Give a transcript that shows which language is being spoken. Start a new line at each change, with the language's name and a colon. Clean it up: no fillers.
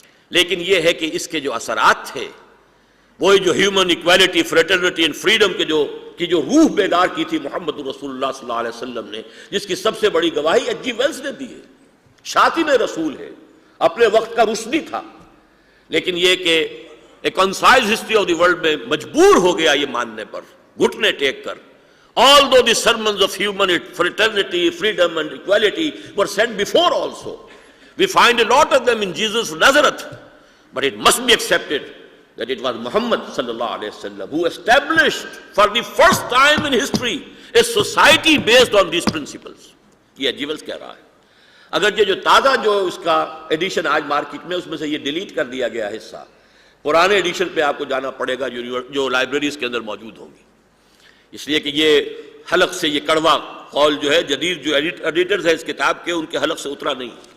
Urdu: لیکن یہ ہے کہ اس کے جو اثرات تھے، وہی جو human equality, fraternity and freedom کے جو روح بیدار کی تھی محمد رسول اللہ صلی اللہ علیہ وسلم نے، جس کی سب سے بڑی گواہی ایچ جی ویلز نے دی ہے. شاطن رسول ہے، اپنے وقت کا روشنی تھا. لیکن یہ کہ ایک concise history of the world میں مجبور ہو گیا یہ ماننے پر، گھٹنے ٹیک کر.
English: Although the sermons of human fraternity, freedom and equality were said before also, we find a lot of them in Jesus of Nazareth, but it must be accepted that it was Muhammad sallallahu alayhi wa sallam who established for the first time in history a society based on these principles.
Urdu: یہ جیولز کہہ رہا ہے. اگر یہ جو تازہ جو اس کا ایڈیشن آج مارکیٹ میں، اس میں سے یہ ڈیلیٹ کر دیا گیا حصہ، پرانے ایڈیشن پہ آپ کو جانا پڑے گا جو لائبریریز کے اندر موجود ہوں گی. اس لیے کہ یہ حلق سے یہ کڑوا قول جو ہے جدید جو ایڈیٹرز ہیں اس کتاب کے، ان کے حلق سے اترا نہیں.